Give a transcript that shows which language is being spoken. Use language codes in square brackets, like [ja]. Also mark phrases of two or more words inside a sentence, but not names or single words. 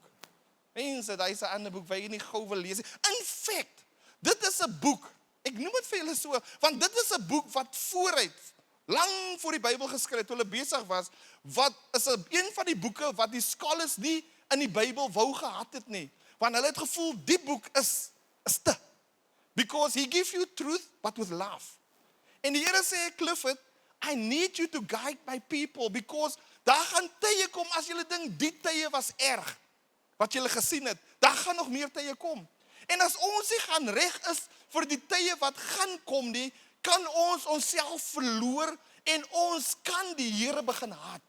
[af] Mense, daar is 'n ander boek wat jy nie gou wil lees. [en] In fact, [af] dit is 'n boek, ek noem dit vir julle so, want dit is 'n boek wat vooruit, lang voor die Bybel geskryf, toe hulle besig was, wat is een van die boeke wat die scholars nie in die Bybel wou gehad het nie, want hulle het gevoel, die boek is te, [en] because he gives you truth, but with love. [af] En die Here sê, Clifford, [en] I need you to guide my people, because [af] daar gaan tye kom, as julle dink, die tye was erg, wat julle gesien het, daar gaan nog meer tye kom. En as ons nie gaan reg is vir die tye wat gaan kom nie, kan ons onsself verloor En ons kan die Here begin haat.